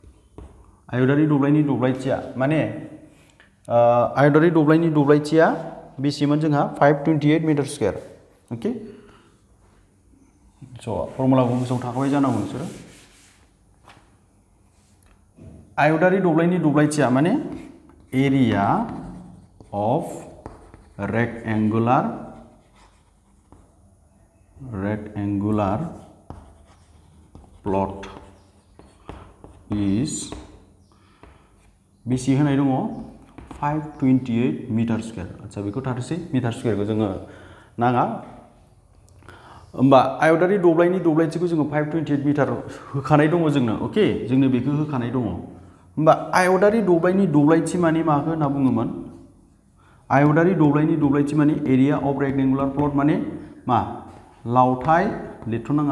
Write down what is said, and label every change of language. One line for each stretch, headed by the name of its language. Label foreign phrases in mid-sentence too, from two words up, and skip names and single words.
Bodo: आयतारि दब्लायनि दब्लायथिया माने आयतारि दब्लायनि दब्लायथिया बेसेमोन जोंहा 528
English: meter square
Bodo: ओके स' फर्मुलाखौ गोसोआव थाखाबाय जानांगौ नोंसोरो आयतारि दब्लायनि दब्लायथिया माने
English: area of rectangular plot is
Bodo: बेसे होनाय दङ 528
English: meter square
Bodo: आच्छा बेखौ थाथोंसै मिटार स्क्वायरखौ जोङो नाङा होमबा आयतारि दब्लायनि दब्लायथिखौ जोङो 528 मिटार होखानाय दङ जोंनो ओके जोंनो बेखौ होखानाय दङ होमबा आयतारि दब्लायनि दब्लायथि माने माखौ होनना बुङोमोन आयतारि दब्लायनि दब्लायथि माने
English: area of rectangular plot
Bodo: माने मा लावथाइ लिरथ'नाङा